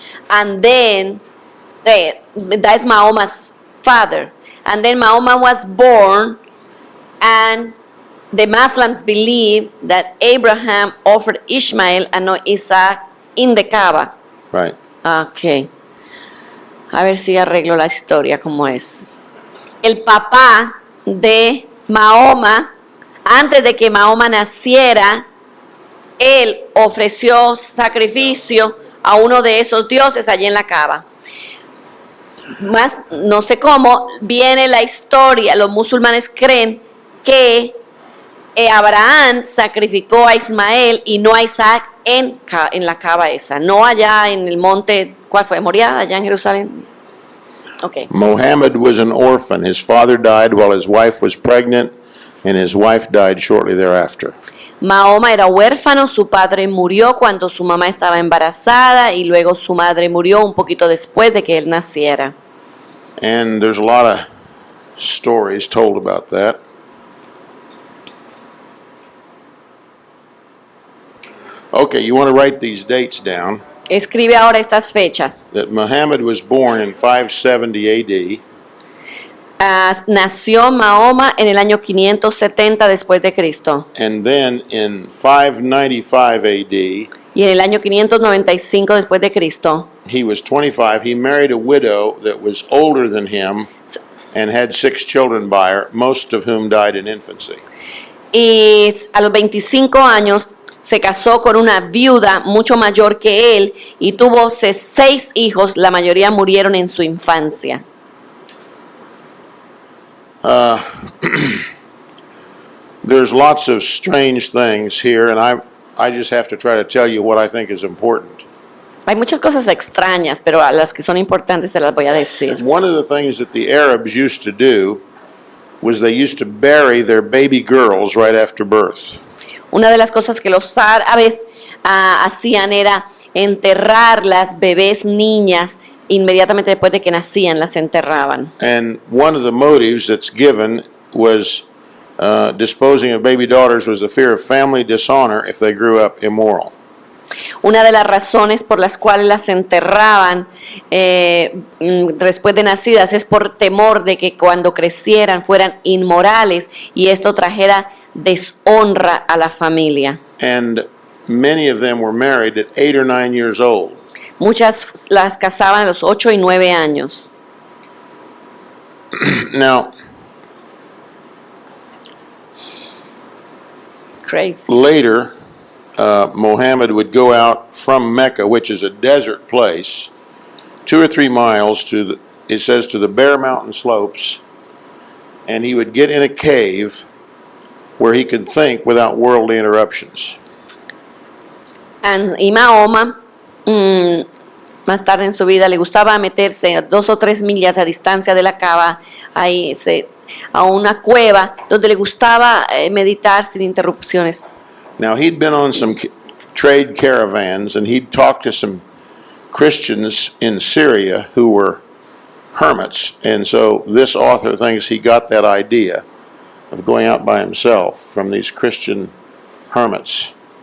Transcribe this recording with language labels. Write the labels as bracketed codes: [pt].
[en] And then, that's Mahoma's father. And then Mahoma was born, and the Muslims believe that Abraham offered Ishmael and not Isaac in the Kaaba. Right. Ok. [es] A ver si arreglo la historia como es. El papá de Mahoma, antes de que Mahoma naciera, él ofreció sacrificio a uno de esos dioses allí en la Kaaba. Más, no sé cómo, viene la historia, los musulmanes creen que Abraham sacrificó a Ismael y no a Isaac en la Kaaba esa, no allá en el monte, ¿cuál fue? Moriah, allá en Jerusalén. Okay. [en] Muhammad was an orphan. His father died while his wife was pregnant, and his wife died shortly thereafter. [es] Mahoma era huérfano, su padre murió cuando su mamá estaba embarazada y luego su madre murió un poquito después de que él naciera. [en] And there's a lot of stories told about that. Okay, you want to write these dates down. [es] Escribe ahora estas fechas. [en] That Muhammad was born in 570 AD. [es] Nació Mahoma en el año 570 después de Cristo. [en] And then in 595 AD, [es] Y en el año 595 después de Cristo, [en] he was 25. He married a widow that was older than him and had 6 children by her, most of whom died in infancy. [es] y a los 25 años se casó con una viuda mucho mayor que él y tuvo 6 hijos, la mayoría murieron en su infancia. [en] There's lots of strange things here, and I just have to try to tell you what I think is important. [es] Hay muchas cosas extrañas, pero a las que son importantes se las voy a decir. [en] One of the things that the Arabs used to do was they used to bury their baby girls right after birth. [es] Una de las cosas que los árabes hacían era enterrar las bebés niñas inmediatamente después de que nacían, las enterraban. [en] And one of the motives that's given was disposing of baby daughters was the fear of family dishonor if they grew up immoral. [es] Una de las razones por las cuales las enterraban después de nacidas es por temor de que cuando crecieran fueran inmorales y esto trajera deshonra a la familia. [en] And many of them were married at 8 or 9 years old. [es] Muchas las casaban a los 8 y 9 años. [en] Now, Crazy. later, Muhammad would go out from Mecca, which is a desert place, 2 or 3 miles to it says to the Bear Mountain slopes, and he would get in a cave where he could think without worldly interruptions. [es] Y Mahoma, más tarde en su vida, le gustaba meterse a 2 o 3 millas a distancia de la cava, a una cueva donde le gustaba meditar sin interrupciones. [en] Now, he'd been on some trade caravans, and he'd talked to some Christians in Syria who were hermits. And so this author thinks he got that idea of going out by himself from these Christian hermits.